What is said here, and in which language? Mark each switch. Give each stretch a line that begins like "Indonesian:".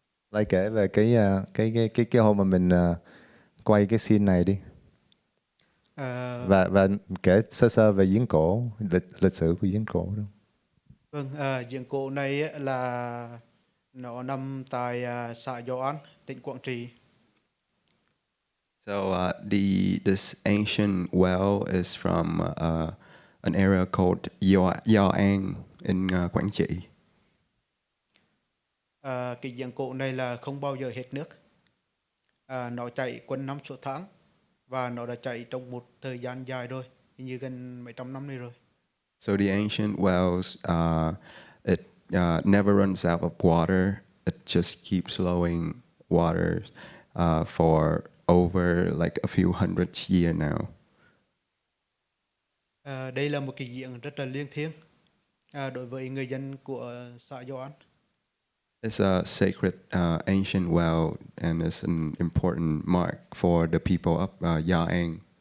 Vietnamese: Lai kể về cái hôm mà mình quay cái scene này đi. Và kể sơ về giếng cổ, lịch sử của giếng cổ đó. Vâng, giếng cổ này là nó nằm tại xã Gio, tỉnh Quảng Trị.
English: So this ancient well is from an area called Gio An in Quảng Trị.
Vietnamese: Cái giếng cổ này là không bao giờ hết nước. Nó chảy quanh năm suốt tháng và nó đã chảy trong một thời gian dài rồi, như gần mấy trăm năm nay rồi.
English: So the ancient wells, it never runs out of water. It just keeps flowing water for over like a few hundred years now.
Vietnamese: Đây là một cái giếng rất là liêng thiêng đối với người dân của xã Gio.
English: It's a sacred ancient well and it's an important mark for the people of Gio An.